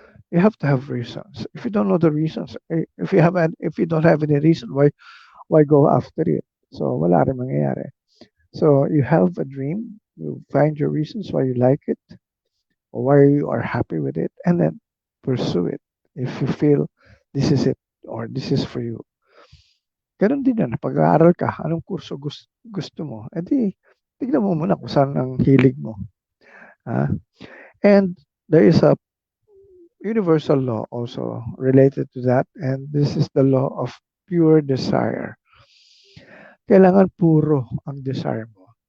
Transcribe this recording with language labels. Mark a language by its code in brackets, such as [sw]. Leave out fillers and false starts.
[en] You have to have reasons. If you don't know the reasons, if you don't have any reason, why go after it? So [tl] wala rin mangyayari. [en] So you have a dream, you find your reasons why you like it, or why you are happy with it, and then pursue it. If you feel this is it or this is for you. [tl] Ganun din yan, pag-aaral ka, anong kurso gusto mo? E di, tignan mo muna kung saan ang hilig mo. [en] And there is a universal law also related to that, and this is the law of pure desire. [tl] Kailangan puro ang desire mo.